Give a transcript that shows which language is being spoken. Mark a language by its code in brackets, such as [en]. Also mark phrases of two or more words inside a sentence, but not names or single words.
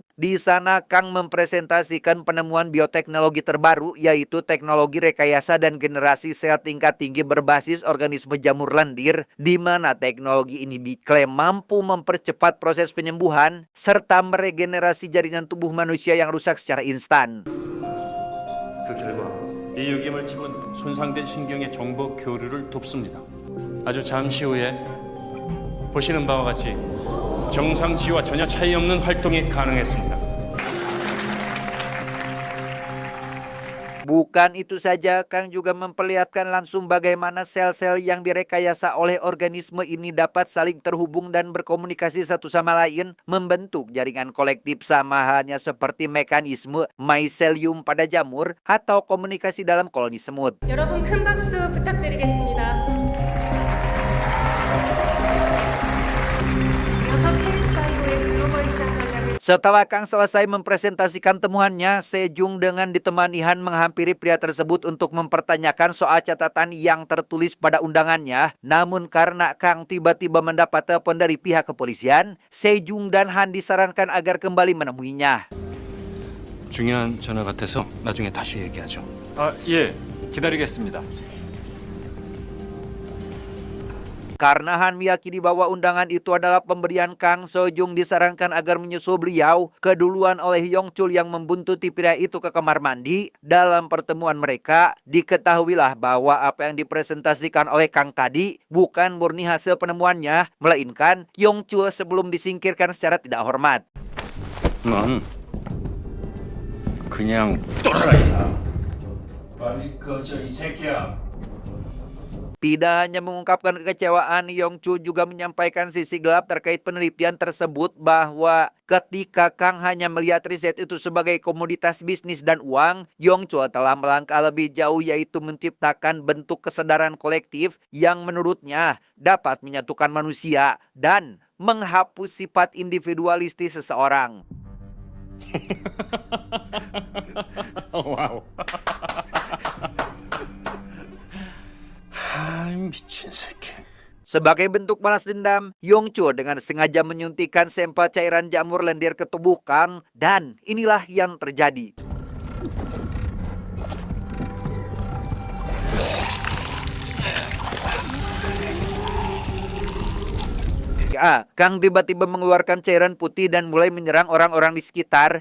[id] Di sana Kang mempresentasikan penemuan bioteknologi terbaru, yaitu teknologi rekayasa dan generasi sel tingkat tinggi berbasis organisme jamur lendir, di mana teknologi ini diklaim mampu mempercepat proses penyembuhan serta meregenerasi jaringan tubuh manusia yang rusak secara instan. [ko] 그 결과 이 유기물질은 손상된 신경의 정보 교류를 돕습니다. 아주 잠시 후에 보시는 바와 같이 정상치와 전혀 차이 없는 활동이 가능했습니다. [id] Bukan itu saja, Kang juga memperlihatkan langsung bagaimana sel-sel yang direkayasa oleh organisme ini dapat saling terhubung dan berkomunikasi satu sama lain, membentuk jaringan kolektif sama halnya seperti mekanisme mycelium pada jamur atau komunikasi dalam koloni semut. [ko] 여러분 큰 박수 부탁드리겠습니다. [id] Setelah Kang selesai mempresentasikan temuannya, Sejung dengan ditemani Han menghampiri pria tersebut untuk mempertanyakan soal catatan yang tertulis pada undangannya. Namun karena Kang tiba-tiba mendapat telepon dari pihak kepolisian, Sejung dan Han disarankan agar kembali menemuinya. [ko] 중요한 전화 같아서 나중에 다시 얘기하죠. 예, 기다리겠습니다. [id] Karena Han meyakini bahwa undangan itu adalah pemberian Kang, Sejung disarankan agar menyusul beliau keduluan oleh Yong Chul yang membuntuti pria itu ke kamar mandi. Dalam pertemuan mereka, diketahuilah bahwa apa yang dipresentasikan oleh Kang tadi bukan murni hasil penemuannya, melainkan Yong Chul sebelum disingkirkan secara tidak hormat. [ko] 넌 그냥 또라이야. 빨리 꺼져 이 새끼야. [id] Tidak hanya mengungkapkan kekecewaan, Yong Chul juga menyampaikan sisi gelap terkait penelitian tersebut bahwa ketika Kang hanya melihat riset itu sebagai komoditas bisnis dan uang, Yong Chul telah melangkah lebih jauh, yaitu menciptakan bentuk kesadaran kolektif yang menurutnya dapat menyatukan manusia dan menghapus sifat individualistis seseorang. [ko] 와우. 미친 새끼. [id] Sebagai bentuk balas dendam, Yong Chul dengan sengaja menyuntikkan sampel cairan jamur lendir ke tubuh Kang, dan inilah yang terjadi. Kang tiba-tiba mengeluarkan cairan putih dan mulai menyerang orang-orang di sekitar.